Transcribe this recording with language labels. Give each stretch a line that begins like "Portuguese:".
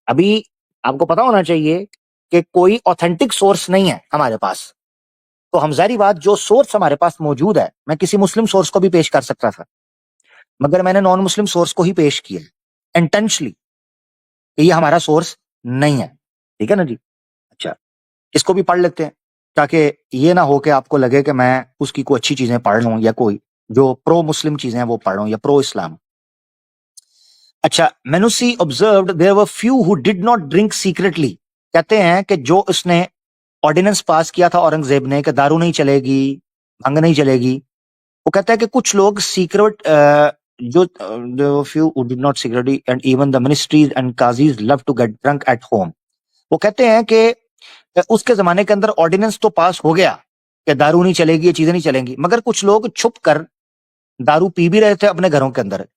Urdu: ابھی آپ کو پتا ہونا چاہیے کہ کوئی اوتھینٹک سورس نہیں ہے ہمارے پاس, تو ہم ظاہری بات جو سورس ہمارے پاس موجود ہے, میں کسی مسلم سورس کو بھی پیش کر سکتا تھا مگر میں نے نان مسلم سورس کو ہی پیش کیا انٹینشلی کہ یہ ہمارا سورس نہیں ہے. ٹھیک ہے نا جی. اچھا اس کو بھی پڑھ لیتے ہیں تاکہ یہ نہ ہو کہ آپ کو لگے کہ میں اس کی کوئی اچھی چیزیں پڑھ لوں یا کوئی جو پرو مسلم چیزیں ہیں وہ پڑھ لوں یا پرو اسلام.
English: اچھا Manucci observed there were few who did not drink secretly.
Urdu: کہتے ہیں کہ جو اس نے آرڈیننس پاس کیا تھا اورنگزیب نے کہ دارو نہیں چلے گی بھنگ نہیں چلے گی, وہ کہتا ہے کہ کچھ لوگ سیکرٹ جو
English: few who did not secretly and even the ministries and qazis love to get drunk at home.
Urdu: وہ کہتے ہیں کہ اس کے زمانے کے اندر آرڈیننس تو پاس ہو گیا کہ دارو نہیں چلے گی یہ چیزیں نہیں چلیں گی مگر کچھ لوگ چھپ کر دارو پی بھی رہے تھے اپنے گھروں کے اندر.